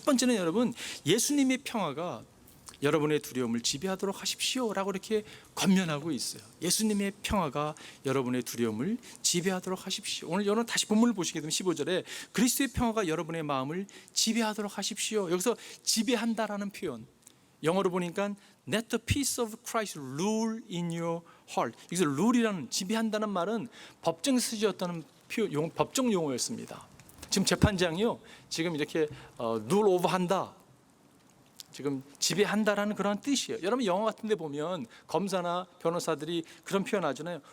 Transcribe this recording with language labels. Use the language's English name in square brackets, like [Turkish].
[Korean] 첫 번째는 여러분, 예수님의 평화가 여러분의 두려움을 지배하도록 하십시오 라고 이렇게 권면하고 있어요. 예수님의 평화가 여러분의 두려움을 지배하도록 하십시오. 오늘 여러분 다시 본문을 보시게 되면 15절에 그리스도의 평화가 여러분의 마음을 지배하도록 하십시오. 여기서 지배한다라는 표현, 영어로 보니까 [English] Let the peace of Christ rule in your heart. [Korean] 여기서 rule이라는, 지배한다는 말은 법정 쓰여졌다는 법정 용어였습니다. 지금 재판장이요 지금 이렇게 [English] rule over [Korean] 한다, 지금 지배한다라는 그런 뜻이에요. 여러분 영화 같은 데 보면 검사나 변호사들이 그런 표현하잖아요.